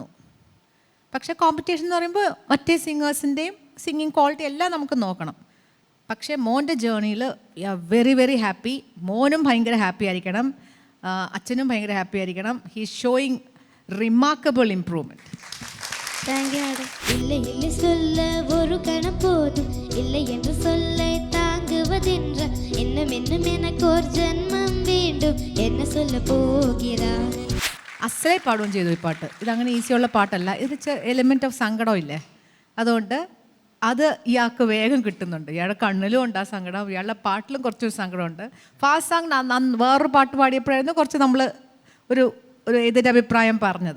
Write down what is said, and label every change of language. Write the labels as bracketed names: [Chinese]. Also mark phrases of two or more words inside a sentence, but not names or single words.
[Malayalam] പക്ഷേ കോമ്പറ്റീഷൻ എന്ന് പറയുമ്പോൾ മറ്റേ സിംഗേഴ്സിൻ്റെയും [English] singing quality [Malayalam] എല്ലാം നമുക്ക് നോക്കണം. പക്ഷേ മോൻ്റെ ജേർണിയിൽ [English] you are very very happy. [Malayalam] മോനും ഭയങ്കര ഹാപ്പി ആയിരിക്കണം, അച്ഛനും ഭയങ്കര ഹാപ്പി ആയിരിക്കണം. [English] he showing remarkable improvement. thank you madam. [Tamil] இல்லை இல்லை சொல்ல ஒரு கணம் போதும், இல்லை என்று சொல்லை தாங்குவதென்ற இன்னும் இன்னும் எனக்கு ஒரு ஜென்மம் வேண்டும், என்ன சொல்ல போகிறார். [Malayalam] അസലായി പാടുകയും ചെയ്തു ഈ പാട്ട്. ഇതങ്ങനെ ഈസിയുള്ള പാട്ടല്ല. ഇത് [English] element of [Malayalam] സങ്കടം ഇല്ലേ, അതുകൊണ്ട് അത് ഇയാൾക്ക് വേഗം കിട്ടുന്നുണ്ട്. ഇയാളുടെ കണ്ണിലും ഉണ്ട് ആ സങ്കടം, ഇയാളുടെ പാട്ടിലും കുറച്ചൊരു സങ്കടമുണ്ട്. [English] fast song [Malayalam] വേറൊരു പാട്ട് പാടിയപ്പോഴായിരുന്നു കുറച്ച് നമ്മൾ ഒരു ഇതിൻ്റെ അഭിപ്രായം പറഞ്ഞത്.